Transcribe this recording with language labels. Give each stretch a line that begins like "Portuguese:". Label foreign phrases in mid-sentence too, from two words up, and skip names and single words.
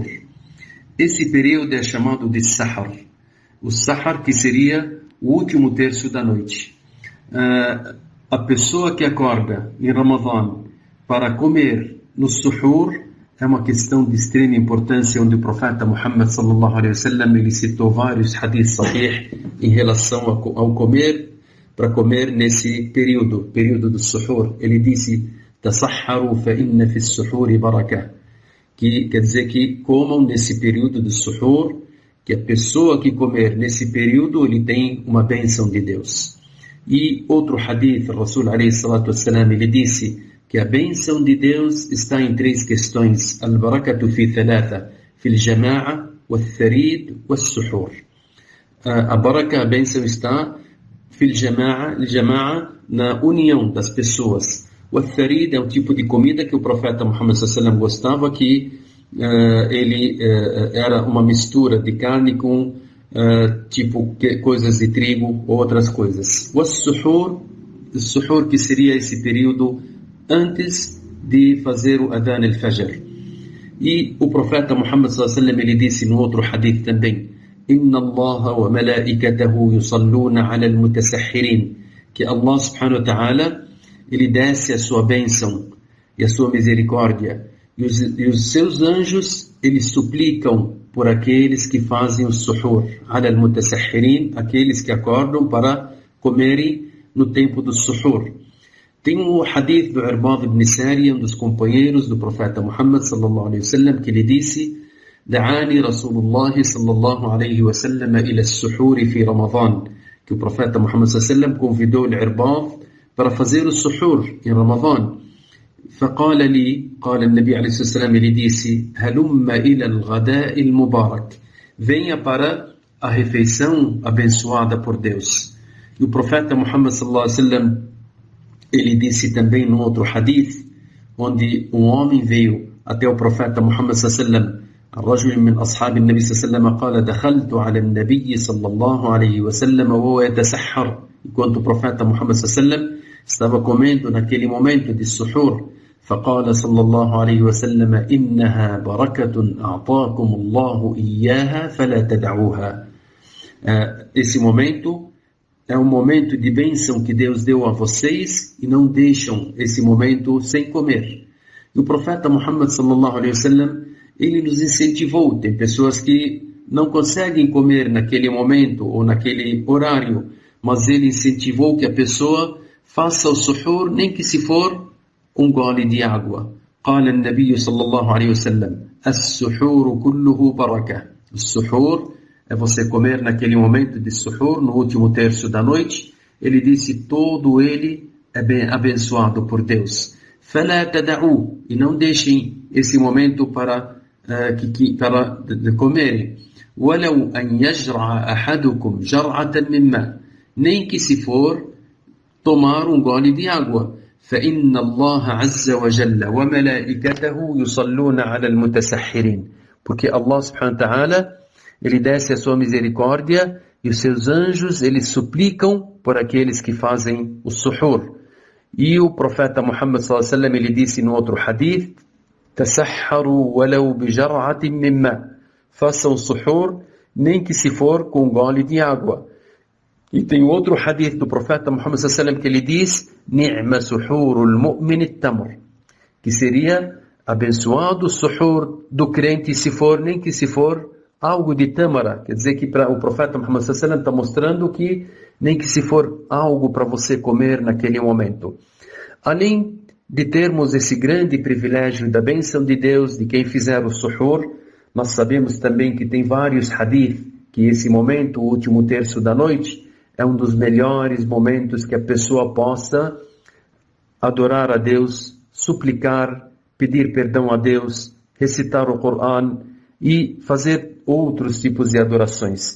Portuguese: Esse período é chamado de sahar. O sahar, que seria o último terço da noite. A pessoa que acorda em Ramadan para comer no suhur é uma questão de extrema importância, onde o profeta Muhammad
Arabic: صلى الله عليه وسلم
Portuguese: ele citou vários hadiths sahih em relação ao comer, para comer nesse período do suhur. Ele disse:
Arabic: "تسحروا فإن في السحور بركة",
Portuguese: que quer dizer que comam nesse período do suhur, que a pessoa que comer nesse período ele tem uma bênção de Deus. E outro hadith, o Rasul
Arabic: عليه الصلاة والسلام,
Portuguese: ele disse que a bênção de Deus está em três questões:
Arabic: البركة في ثلاثة في الجماعة والثريد والسحور.
Portuguese: A baraka, a bênção está
Arabic: في الجماعة,
Portuguese: na união das pessoas. O tharid é um tipo de comida que o profeta Muhammad
Arabic: صلى الله عليه وسلم
Portuguese: gostava, que era uma mistura de carne com coisas de trigo ou outras coisas. O suhur, que seria esse período antes de fazer o
Arabic: أذان الفجر.
Portuguese: E o profeta Muhammad
Arabic: صلى الله عليه وسلم
Portuguese: ele disse no outro hadith também:
Arabic: إن الله وملائكته يصلون على المتسحرين,
Portuguese: que Allah
Arabic: سبحانه وتعالى
Portuguese: ele desce a sua bênção e a sua misericórdia, e os seus anjos eles suplicam por aqueles que fazem o suhur,
Arabic: على المتسحرين,
Portuguese: aqueles que acordam para comerem no tempo do suhur. Tem um hadith do Irbad ibn Sariya, um dos companheiros do profeta Muhammad
Arabic: صلى الله عليه وسلم,
Portuguese: que ele disse:
Arabic: "دعاني رسول الله صلى الله عليه وسلم إلى السحور في رمضان",
Portuguese: que o profeta Muhammad
Arabic: صلى الله عليه وسلم
Portuguese: convidou o Irbad para fazer o suhur em Ramadan.
Arabic: فقال لي, قال النبي عليه الصلاة والسلام,
Portuguese: ele disse:
Arabic: "هلم إلى الغداء المبارك",
Portuguese: venha para a refeição abençoada por Deus. E o profeta Muhammad
Arabic: صلى الله عليه وسلم
Portuguese: ele disse também no outro hadith, onde um homem veio até o profeta Muhammad
Arabic: صلى الله عليه وسلم. الرجل من أصحاب النبي صلى الله عليه وسلم قال: "دخلت على النبي صلى الله عليه وسلم وهو يتسحر",
Portuguese: enquanto o profeta Muhammad
Arabic: صلى الله عليه وسلم
Portuguese: estava comendo naquele momento de suhur.
Arabic: فقال صلى الله عليه وسلم: "إنها بركة أعطاكم الله إياها فلا تدعوها".
Portuguese: Esse momento é um momento de bênção que Deus deu a vocês, e não deixam esse momento sem comer. E o profeta Muhammad
Arabic: صلى الله عليه وسلم
Portuguese: ele nos incentivou. Tem pessoas que não conseguem comer naquele momento ou naquele horário, mas ele incentivou que a pessoa faça o suhur, nem que se for um gole de água.
Arabic: قال النبي صلى الله عليه وسلم: "السحور كله بركة".
Portuguese: O suhur é você comer naquele momento de suhur, no último terço da noite. Ele disse: todo ele é bem abençoado por Deus.
Arabic: فلا تدعوا,
Portuguese: e não deixem esse momento para comerem.
Arabic: وَلَوْ أَنْ يَجْرَعَ أَحَدُكُمْ جَرْعَةً مِّن مَّاءٍ,
Portuguese: nem que se for tomar um gole de água.
Arabic: فَإِنَّ اللَّهَ عَزَّ وَجَلَّ وَمَلَائِكَتَهُ يُصَلُّونَ عَلَى الْمُتَسَحِّرِينَ,
Portuguese: porque Allah
Arabic: سبحانه وتعالى
Portuguese: ele desce a sua misericórdia e os seus anjos eles suplicam por aqueles que fazem o suhur. E o profeta Muhammad
Arabic: صلى الله عليه وسلم
Portuguese: ele disse no outro hadith:
Arabic: "تسحروا ولو بجرعة من ماء",
Portuguese: façam suhur nem que se for com um gole de água. E tem outro hadith do profeta Muhammad
Arabic: صلى الله عليه وسلم
Portuguese: que ele diz:
Arabic: "نعم سحور المؤمن التمر",
Portuguese: que seria abençoado o suhur do crente se for, nem que se for algo de tâmara. Quer dizer que o profeta Muhammad
Arabic: صلى الله عليه وسلم
Portuguese: está mostrando que nem que se for algo para você comer naquele momento. Além de termos esse grande privilégio da bênção de Deus, de quem fizer o suhur, nós sabemos também que tem vários hadith que esse momento, o último terço da noite, é um dos melhores momentos que a pessoa possa adorar a Deus, suplicar, pedir perdão a Deus, recitar o Coran e fazer outros tipos de adorações.